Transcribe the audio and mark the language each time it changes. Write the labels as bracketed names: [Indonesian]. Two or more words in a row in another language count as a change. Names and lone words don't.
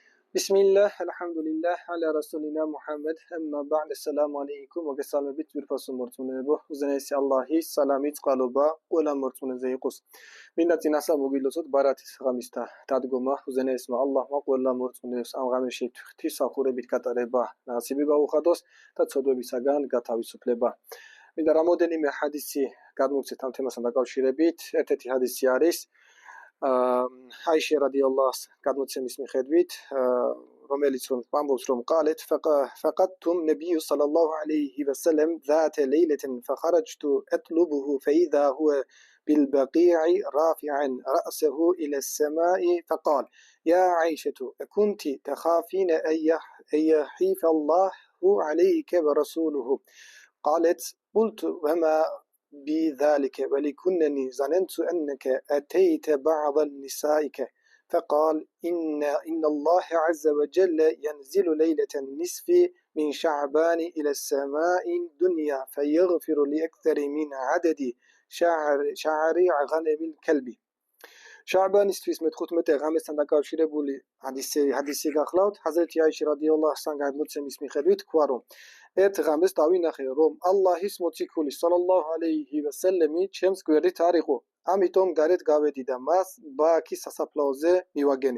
[Arabic] بسم الله، الحمد لله، على رسولنا محمد، أما بعد، السلام عليكم, [Georgian] მოგესალმებით ძვირფასო მორწმუნეებო, უზენაესი ალლაჰის სალამი წყალობა ყველა მორწმუნეზე იყოს. მინდა წინასწარ მოგილოცოთ ბარათის ღამის დადგომა უზენაესმა ალლაჰმა ყველა მორწმუნეებს ამ ღამეში ღვთისმსახურებით გატარება ნასიბი გაუხადოს და ცოდვებისაგან გათავისუფლება. მინდა რამოდენიმე ჰადისი გადმოვცეთ ამ თემასთან დაკავშირებით. ერთ-ერთი ჰადისი არის [Arabic] عائشة رضي الله [Georgian] გადმოცემის მიხედვით, რომელიც ამბობს რომ [Arabic] قالت فقدتم النبي صلى الله عليه وسلم ذات ليلة فخرجت أطلبه فإذا هو بالبقيع رافعا رأسه إلى السماء فقال يا عائشة كنت تخافين أن يحيف الله عليك ورسوله قالت قلت وما بذلك ولكنني ظننت أنك أتيت بعض نسائك فقال إن الله عز وجل ينزل ليلة النصف من شعبان إلى السماء الدنيا فيغفر لأكثر من عدد شعر غنم الكلب [Georgian] შაბანის თვის მე-15 ღამესთან დაკავშირებული ჰადისი გახლავთ. ჰაზრეთი აიშა რადიალლაჰუ ანჰა გადმოცემის მიხედვით თქვა რომ ერთ ღამეს დავინახე რომ ალლაჰის მოციქული სალალლაჰუ ალეიჰი ვასალამი ჩემს გვერდით არ იყო. ამიტომ გარეთ გავედი და მას ბააქის სასაფლაოზე მივაგენი.